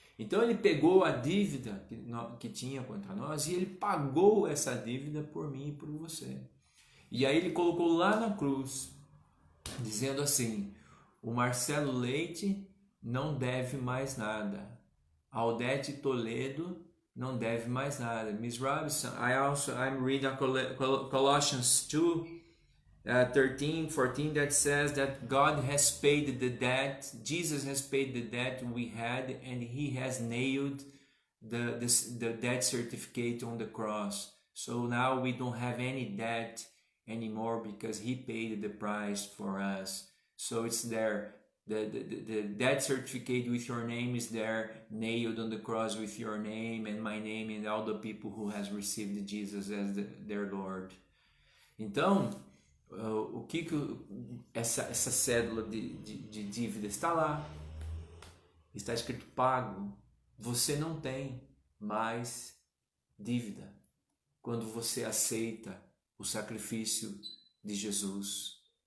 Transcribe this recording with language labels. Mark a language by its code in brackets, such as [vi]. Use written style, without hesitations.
[pt] Então ele pegou a dívida que tinha contra nós e ele pagou essa dívida por mim e por você. E aí ele colocou lá na cruz, dizendo assim: o Marcelo Leite não deve mais nada, a Odete Toledo não deve mais nada. [en] Miss Robinson, I'm reading Colossians 2, 13, 14, that says that God has paid the debt, Jesus has paid the debt we had, and he has nailed the debt certificate on the cross. So now we don't have any debt anymore because he paid the price for us. So it's there. The debt certificate with your name is there, nailed on the cross with your name and my name and all the people who has received Jesus as their Lord. [pt] Então, o que essa cédula de dívida está lá? Está escrito pago. Você não tem mais dívida quando você aceita o sacrifício de Jesus.